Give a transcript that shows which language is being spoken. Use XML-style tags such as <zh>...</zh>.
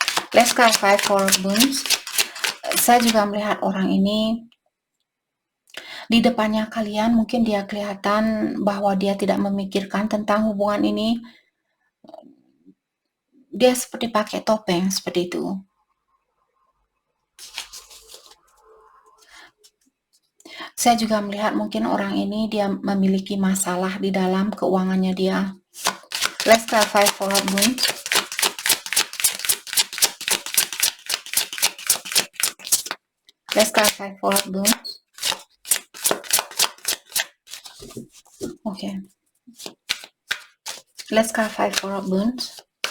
<en>Let's clarify Four of Wands.</en> <id>Saya juga melihat orang ini di depannya kalian, mungkin dia kelihatan bahwa dia tidak memikirkan tentang hubungan ini. Dia seperti pakai topeng seperti itu. Saya juga melihat mungkin orang ini dia memiliki masalah di dalam keuangannya dia.</id> <en>Let's clarify Four of Wands. Let's clarify Four of Wands. Okay. Let's clarify Four of Wands.</en>